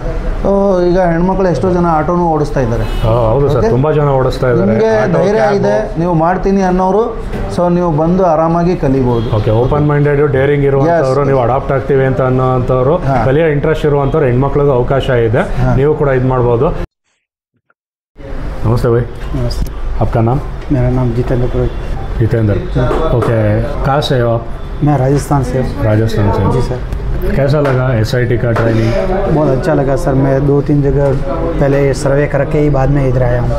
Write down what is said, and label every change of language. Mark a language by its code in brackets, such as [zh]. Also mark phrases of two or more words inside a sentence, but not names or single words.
[kn] ಈಗ ಹೆಣ್ಮಕ್ಳು ಎಷ್ಟೋ ಜನ ಆಟೋನು ಓಡಿಸ್ತಾ ಇದ್ದಾರೆ. ತುಂಬ ಜನ ಓಡಿಸ್ತಾ ಇದ್ದಾರೆ. ನಿಮಗೆ ಧೈರ್ಯ ಇದೆ, ನೀವು ಮಾಡ್ತೀನಿ ಅನ್ನೋರು ಸೊ ನೀವು ಬಂದು ಆರಾಮಾಗಿ ಕಲಿಬಹುದು. [en] open minded daring [kn] ಇರುವಂಥವ್ರು, ನೀವು ಅಡಾಪ್ಟ್ ಆಗ್ತೀವಿ ಅಂತ ಅನ್ನೋಂಥವ್ರು, ಕಲಿಯೋ ಇಂಟ್ರೆಸ್ಟ್ ಇರುವಂಥವ್ರು ಹೆಣ್ಮಕ್ಳಿಗೂ ಅವಕಾಶ ಇದೆ, ನೀವು ಕೂಡ ಇದು ಮಾಡ್ಬೋದು. [hi] नमस्ते भाई। नमस्ते। आपका नाम? मेरा नाम जितेंद्र पुरोहित। जितेंद्र, ओके। कहाँ से हो आप? मैं राजस्थान से हूँ। राजस्थान से? जी सर। कैसा लगा SIT का ट्रेनिंग? बहुत अच्छा लगा सर। मैं 2-3 जगह पहले सर्वे करके ही बाद में इधर आया हूँ।